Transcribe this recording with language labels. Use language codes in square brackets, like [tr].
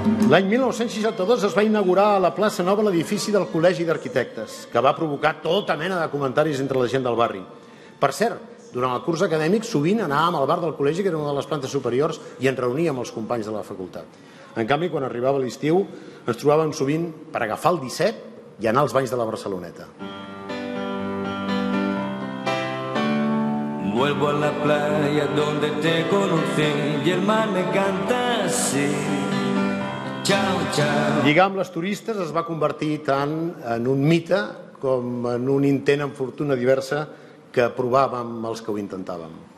[ca] L'any 1962 es va inaugurar a la plaça Nova l'edifici del Col·legi d'Arquitectes, que va provocar tota mena de comentaris entre la gent del barri. Per cert, durant el curs acadèmic sovint anàvem al bar del col·legi, que era una de les plantes superiors, i ens reuníem els companys de la facultat. En canvi, quan arribava l'estiu, ens trobàvem sovint per agafar el 17 i anar als banys de la Barceloneta. [es] Vuelvo a la playa donde te conocí y el mar me canta así. Chao, chao. [ca] Lligar amb les turistes es va convertir tant en un mite com en un intent amb fortuna diversa que provàvem els que ho intentàvem.